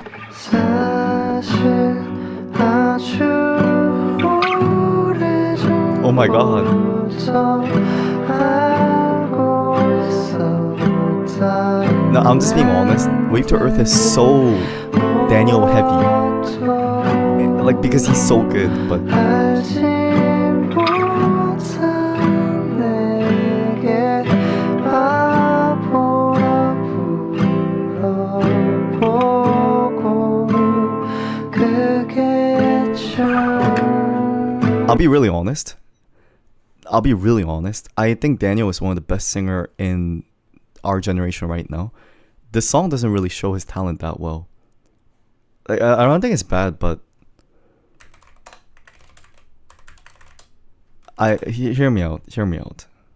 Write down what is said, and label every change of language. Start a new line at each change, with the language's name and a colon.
Korean: 사실 아주 오래전부터
English: Oh my god.
Korean: 알고 있었다.
English: No, I'm just being honest. Wave to Earth is so Daniel heavy. Like because he's so good, but
Korean: 알지 못한 내게 바보라 불러보고 그게 참
English: I'll be really honest. I think Daniel is one of the best singer in our generation right now. This song doesn't really show his talent that well. Like, I don't think it's bad, but hear me out.